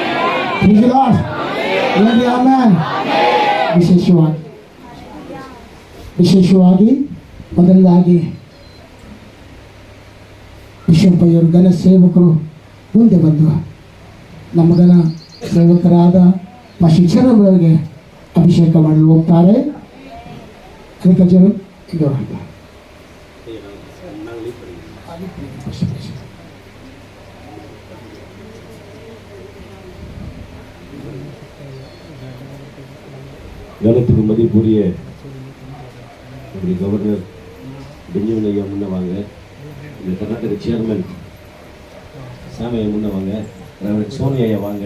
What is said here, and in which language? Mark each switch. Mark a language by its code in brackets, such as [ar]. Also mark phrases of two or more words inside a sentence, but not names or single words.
[kn] ಆಮೇಲೆ ವಿಶೇಷವಾಗಿ ಮೊದಲಾಗಿ ಬಿಷಪ್ಪಯ್ಯರು ಘನ ಸೇವಕರು ಮುಂದೆ ಬಂದು ನಮ್ಮ ಘನ ಸೇವಕರಾದ ಶಿಕ್ಷಣಗಳಿಗೆ ಅಭಿಷೇಕ ಮಾಡಲು ಹೋಗ್ತಾರೆ. ಅದಕ್ಕೆ ಜನ ಇದು [ta] கனத்துக்கு மதிப்புரிய கவர்னர் பெஞ்சமின் ஐயா முன்ன வாங்க, இந்த கர்நாடக சேர்மன் சாமையா முன்ன வாங்க, சோனியா ஐயா வாங்க.